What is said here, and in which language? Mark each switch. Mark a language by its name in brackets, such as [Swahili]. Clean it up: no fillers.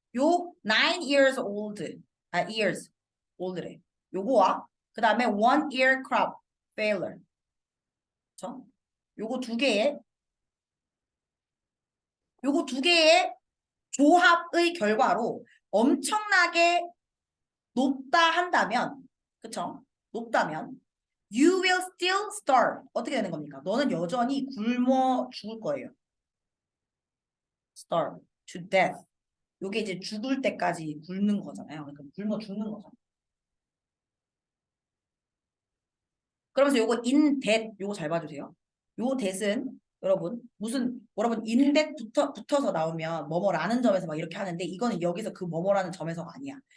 [English] 요 9 years old, years old래. [Korean] 요거와 그 다음에 [English] 1 year crop failure. [Korean] 그쵸? 요거 두 개의 요거 두 개의 조합의 결과로 엄청나게 높다 한다면, 그쵸? 높다면 [English] you will still starve. [Korean] 어떻게 되는 겁니까? 너는 여전히 굶어 죽을 거예요. [English] starve to death. [Korean] 요게 이제 죽을 때까지 굶는 거잖아요. 그러니까 굶어 죽는 거잖아요. 그러면서 요거 in that 요거 잘 봐주세요. 요 that은 여러분 무슨 여러분 in that 붙어서 나오면 뭐뭐라는 점에서 막 이렇게 하는데 이거는 여기서 그 뭐뭐라는 점에서가 아니야.